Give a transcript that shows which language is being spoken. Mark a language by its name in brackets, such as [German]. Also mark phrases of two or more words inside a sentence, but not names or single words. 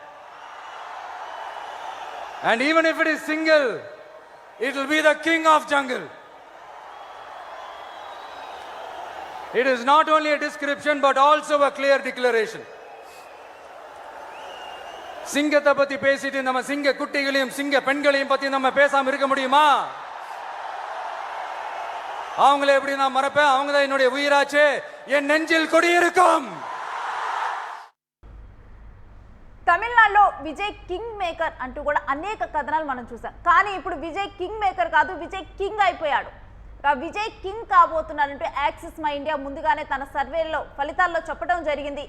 [English] And even if it is single, it will be the king of jungle. It is not only a description, but also a clear declaration. [Tamil] சிங்கத்தை பத்தி பேசிட்டு நம்ம சிங்க குட்டிகளையும் சிங்க பெண்களையும் பத்தி நம்ம பேசாம இருக்க முடியுமா? அவங்களே எப்படி நான் மறப்பேன்? அவங்க தான் என்னுடைய உயிராச்சே, என் நெஞ்சில் குடியிருக்கும். [Telugu] తమిళనాడులో విజయ్ [English] king maker [Telugu] అంటూ కూడా అనేక కథనాలు మనం చూసాం. కానీ ఇప్పుడు విజయ్ [English] king maker [Telugu] కాదు, విజయ్ కింగ్ అయిపోయాడు. విజయ్ కింగ్ కాబోతున్నాడంటూ యాక్సిస్ మై ఇండియా ముందుగానే తన సర్వేలో ఫలితాల్లో చెప్పడం జరిగింది.